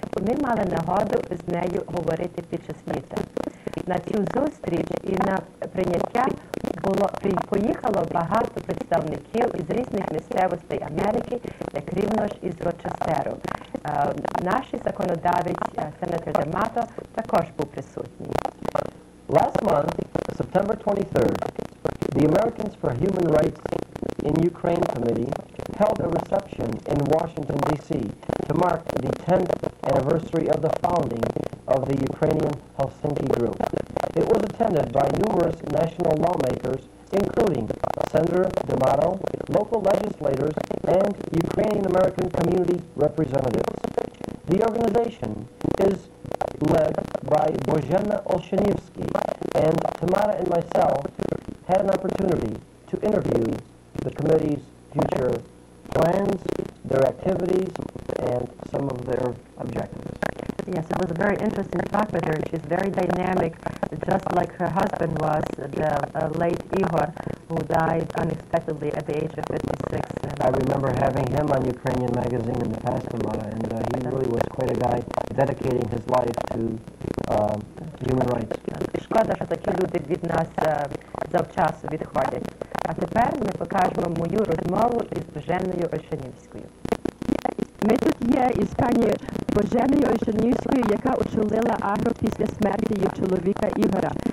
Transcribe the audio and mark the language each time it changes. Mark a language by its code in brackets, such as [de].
[uk] Ми мали нагоду з нею говорити під час літа. На цю зустріч і на прийняття поїхало багато представників із різних місцевостей Америки, як рівно ж із Рочестеру. Наш законодавець, сенатор Демато, також був присутній. [en] Last month, September 23rd, the Americans for Human Rights in Ukraine Committee held a reception in Washington, D.C. to mark the 10th anniversary of the founding of the Ukrainian Helsinki Group. It was attended by numerous national lawmakers, including Senator D'Amato, local legislators, and Ukrainian American community representatives. The organization is led by Bozhena Olshanivsky, and Tamara and myself had an opportunity to interview the committee's future plans, their activities, and some of their objectives. Yes, it was a very interesting talk with her. She's very dynamic, just like her husband was, the late Ihor, who died unexpectedly at the age of 56. I remember having him on Ukrainian magazine in the past, Tamara, and he really was quite a guy dedicating his life to human rights. [uk] Шкода, що такі люди від нас завчасу відходять. А тепер ми покажемо мою розмову із Боженою Ольшанівською. Ми тут є із пані Боженою Ольшанівською, яка очолила Агро після смерті її чоловіка Ігора.